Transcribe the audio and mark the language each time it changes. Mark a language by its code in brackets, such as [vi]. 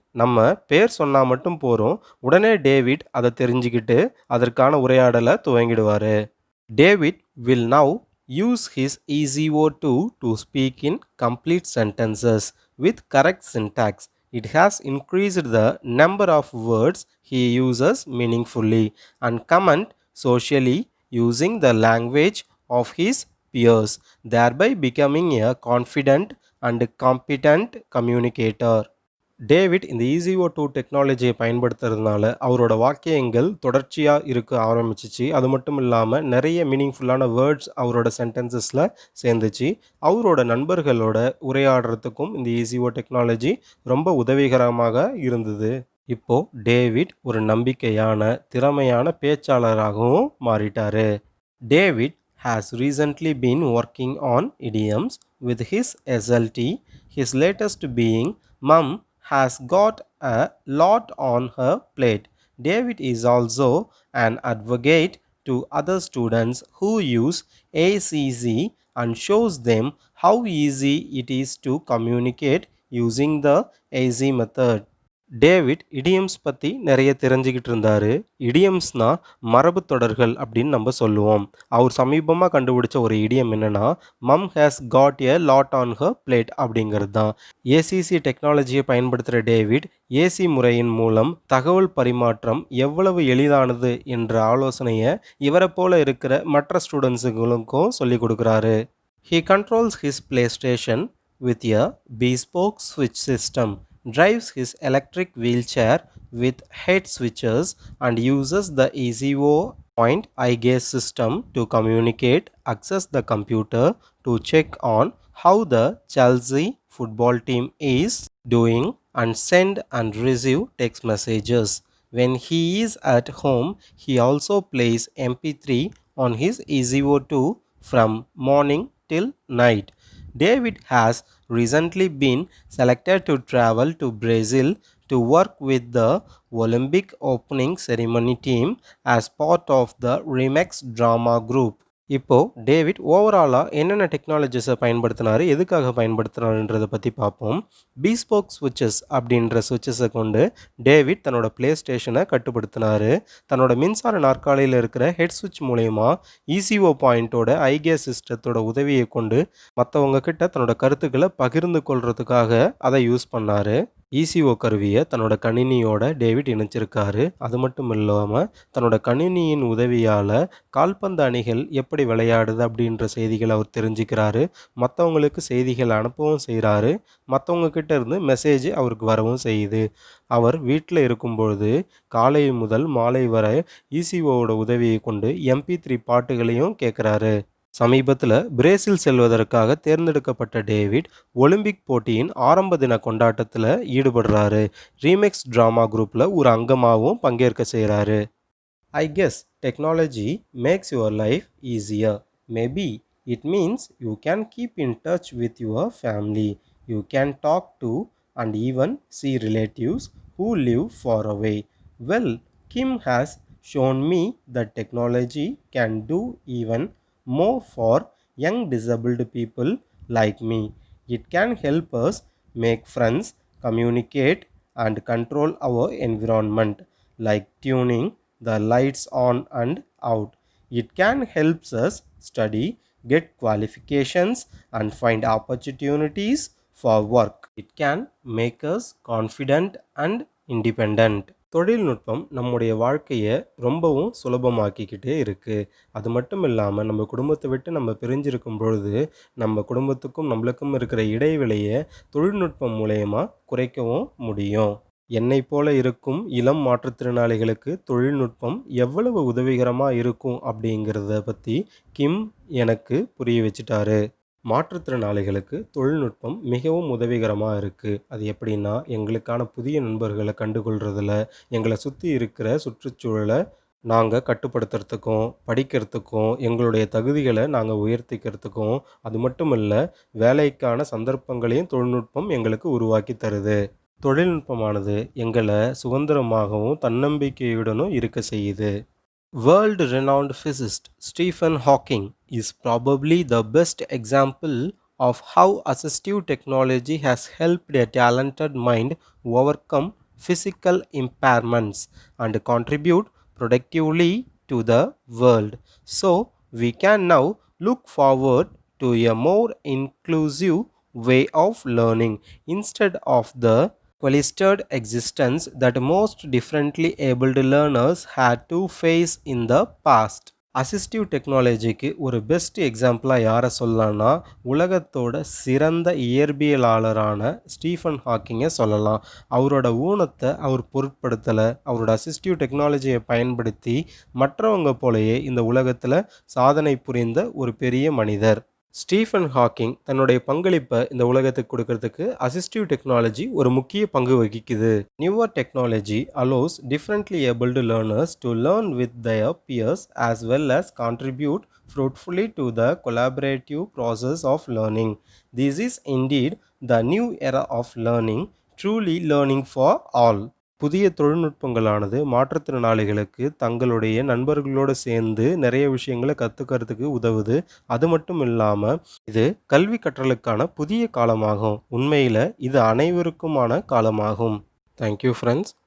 [ta] நம்ம பேர் சொன்னால் மட்டும் போகிறோம், உடனே டேவிட் அதை தெரிஞ்சுக்கிட்டு அதற்கான உரையாடலை துவங்கிடுவார். [en] David will now use his EZO2 to speak in complete sentences with correct syntax. It has increased the number of words he uses meaningfully and comment socially using the language of his peers, thereby becoming a confident and competent communicator. [ta] David இந்த EZO2 டெக்னாலஜியை பயன்படுத்துறதுனால அவரோட வாக்கியங்கள் தொடர்ச்சியாக இருக்க ஆரம்பிச்சிச்சு. அது மட்டும் இல்லாமல் நிறைய [en] மீனிங்ஃபுல்லான வேர்ட்ஸ் [ta] அவரோட சென்டென்சஸில் சேர்ந்துச்சு. அவரோட நண்பர்களோட உரையாடுறதுக்கும் இந்த EZO டெக்னாலஜி ரொம்ப உதவிகரமாக இருந்தது. இப்போது டேவிட் ஒரு நம்பிக்கையான திறமையான பேச்சாளராகவும் மாறிட்டார். [en] David has recently been working on idioms with his SLT, his latest being Mum has got a lot on her plate. David is also an advocate to other students who use ACC and shows them how easy it is to communicate using the AZ method. [ta] David idioms பற்றி நிறைய தெரிஞ்சுக்கிட்டு இருந்தார். இடியம்ஸ்னால் மரபு தொடர்கள் அப்படின்னு நம்ம சொல்லுவோம். அவர் சமீபமாக கண்டுபிடிச்ச ஒரு இடியம் என்னென்னா, [en] mum has got a lot on her plate [ta] அப்படிங்கிறது தான். ஏசிசி டெக்னாலஜியை பயன்படுத்துகிற டேவிட் ஏசி முறையின் மூலம் தகவல் பரிமாற்றம் எவ்வளவு எளிதானது என்ற ஆலோசனையை இவரை போல இருக்கிற மற்ற ஸ்டூடெண்ட்ஸுகளுக்கும் சொல்லிக் கொடுக்குறாரு. [en] He controls his PlayStation with a bespoke switch system, drives his electric wheelchair with head switches, and uses the EZO point eye gaze system to communicate, access the computer to check on how the Chelsea football team is doing, and send and receive text messages. When he is at home, he also plays MP3 on his EZO2 from morning till night. David has recently been selected to travel to Brazil to work with the Olympic opening ceremony team as part of the Remix drama group. [ta] இப்போது David ஓவராலாக என்னென்ன டெக்னாலஜிஸை பயன்படுத்தினார், எதுக்காக பயன்படுத்தினாருன்றதை பற்றி பார்ப்போம். Bespoke ஸ்விட்சஸ் அப்படின்ற ஸ்விட்சஸை கொண்டு David தன்னோட ப்ளே ஸ்டேஷனை கட்டுப்படுத்தினார். தன்னோட மின்சார நாற்காலியில் இருக்கிற ஹெட் ஸ்விட்ச் மூலயமா ECO பாயிண்ட்டோட ஐகே சிஸ்டத்தோட உதவியை கொண்டு மற்றவங்க கிட்ட தன்னோட கருத்துக்களை பகிர்ந்து கொள்றதுக்காக அதை யூஸ் பண்ணார். ECO கருவியை தன்னோட கணினியோட டேவிட் இணைச்சிருக்காரு. அது மட்டும் இல்லாமல் தன்னோட கணினியின் உதவியால் கால்பந்து அணிகள் எப்படி விளையாடுது அப்படின்ற செய்திகளை அவர் தெரிஞ்சுக்கிறாரு. மற்றவங்களுக்கு செய்திகள் அனுப்பவும் செய்கிறாரு. மற்றவங்க கிட்ட இருந்து மெசேஜ் அவருக்கு வரவும் செய்யுது. அவர் வீட்டில் இருக்கும்பொழுது காலை முதல் மாலை வரை ECOவோட உதவியை கொண்டு MP3 பாட்டுகளையும் கேட்குறாரு. சமீபத்தில் பிரேசில் செல்வதற்காக தேர்ந்தெடுக்கப்பட்ட டேவிட் ஒலிம்பிக் போட்டியின் ஆரம்ப தின கொண்டாட்டத்தில் ஈடுபடுறாரு. ரீமிக்ஸ் ட்ராமா குரூப்பில் ஒரு அங்கமாகவும் பங்கேற்க செய்கிறாரு. [en] I guess technology makes your life easier. Maybe it means you can keep in touch with your family. You can talk to and even see relatives who live far away. Well, Kim has shown me that technology can do even more for young disabled people like me. It can help us make friends, communicate, and control our environment, like tuning the lights on and out. It can help us study, get qualifications, and find opportunities for work. It can make us confident and independent. [ta] தொழில்நுட்பம் நம்முடைய வாழ்க்கையை ரொம்பவும் சுலபமாக்கிக்கிட்டே இருக்குது. அது மட்டும் இல்லாமல் நம்ம குடும்பத்தை விட்டு நம்ம பிரிஞ்சிருக்கும் பொழுது நம்ம குடும்பத்துக்கும் நம்மளுக்கும் இருக்கிற இடைவெளியை தொழில்நுட்பம் மூலயமா குறைக்கவும் முடியும். என்னை போல இருக்கும் இளம் மாற்றுத்திறனாளிகளுக்கு தொழில்நுட்பம் எவ்வளவு உதவிகரமாக இருக்கும் அப்படிங்கிறத பற்றி கிம் எனக்கு புரிய வச்சுட்டாரு. மாற்றுத்திறனாளிகளுக்கு தொழில்நுட்பம் மிகவும் உதவிகரமா இருக்கு. அது எப்படின்னா, எங்களுக்கான புதிய நண்பர்கள கண்டுகொள்றதுல, எங்கள சுத்தி இருக்கிற சுற்றுச்சூழல நாங்க கட்டுப்படுத்துறதுக்கும், படிக்கிறதுக்கும், எங்களுடைய தகுதிகள நாங்க உயர்த்திக்கிறதுக்கும், அது மட்டும் இல்ல, வேலைக்கான சந்தர்ப்பங்களையும் தொழில்நுட்பம் எங்களுக்கு உருவாக்கி தருது. தொழில்நுட்பமானது எங்கள சுதந்திரமாகவும், தன்னம்பிக்கையுடனும் இருக்க செய்யுது. [en] World renowned physicist Stephen Hawking is probably the best example of how assistive technology has helped a talented mind overcome physical impairments and contribute productively to the world. So, we can now look forward to a more inclusive way of learning instead of the cloistered existence that most differently abled learners had to face in the past. [ta] Assistive டெக்னாலஜிக்கு ஒரு [en] best எக்ஸாம்பிளாக [ta] யாரை சொல்லலாம்னா உலகத்தோட சிறந்த இயற்பியலாளரான Stephen ஹாக்கிங்கை சொல்லலாம். அவரோட ஊனத்தை அவர் பொருட்படுத்தலை. அவரோட assistive டெக்னாலஜியை பயன்படுத்தி மற்றவங்க போலயே இந்த உலகத்தில் சாதனை புரிந்த ஒரு பெரிய மனிதர். ஸ்டீஃபன் ஹாக்கிங் தன்னுடைய பங்களிப்பை இந்த உலகத்துக்கு கொடுக்கறதுக்கு அசிஸ்டிவ் டெக்னாலஜி ஒரு முக்கிய பங்கு வகிக்குது. [en] Newer technology allows differently abled learners to learn with their peers as well as contribute fruitfully to the collaborative process of learning. This is indeed the new era of learning, truly learning for all. [ta] புதிய தொழில்நுட்பங்களானது மாற்றுத்திறனாளிகளுக்கு தங்களுடைய நண்பர்களோடு சேர்ந்து நிறைய விஷயங்களை கற்றுக்கிறதுக்கு உதவுது. அது மட்டும் இல்லாமல் இது கல்வி கற்றலுக்கான புதிய காலமாகும். உண்மையில் இது அனைவருக்குமான காலமாகும். [en] Thank you friends.